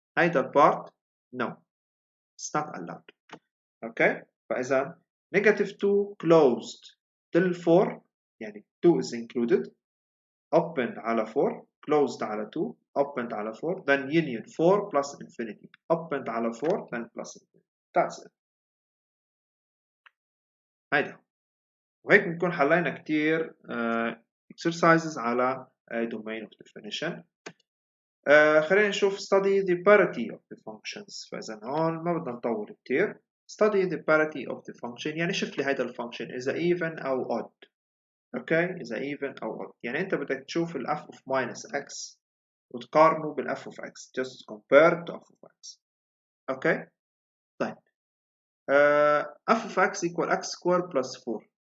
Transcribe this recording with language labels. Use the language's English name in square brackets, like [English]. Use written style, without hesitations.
[English] هيدا part no, it's not allowed. okay. فإذا negative 2 closed till 4 يعني 2 is included. open على 4 closed على 2 opened على 4 then union 4 plus infinity opened على 4 then plus infinity. That's it. [Arabic] هيدا وهيك بنكون حلينا كتير [English] exercises على domain of definition. [Arabic] خلينا نشوف [English] study the parity of the functions. [Arabic] فإذا هون ما بدنا نطول كتير. [English] study the parity of the function [Arabic] يعني شوف لي هيدا الفانكشن إذا even أو odd. اوكي إذا even أو odd يعني أنت بدك تشوف ال f of minus x وتقارنه بال f of x [English] just compare to f of x. Okay طيب f of x equal x square plus 4.